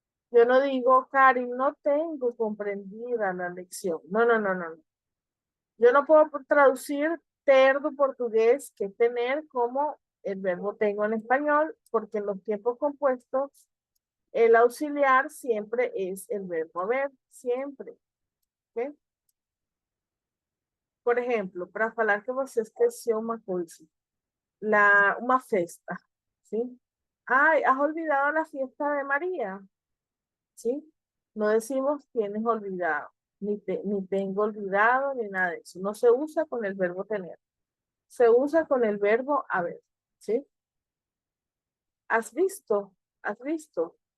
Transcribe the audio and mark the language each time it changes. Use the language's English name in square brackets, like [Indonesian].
[Spanish] Yo no digo, Karin, no tengo comprendida la lección. No, no, no, no, no. Yo no puedo traducir ter do portugués, que es tener, como el verbo tengo en español, porque en los tiempos compuestos el auxiliar siempre es el verbo haber, siempre. ¿Ok? [Portuguese] Por exemplo, para falar que você esqueceu uma coisa, uma festa, ¿sí? [Spanish] Ay, has olvidado la fiesta de María, ¿sí? No decimos tienes olvidado, ni tengo olvidado, ni nada de eso. No se usa con el verbo tener. Se usa con el verbo haber, ¿sí? ¿Has visto? ¿Has visto?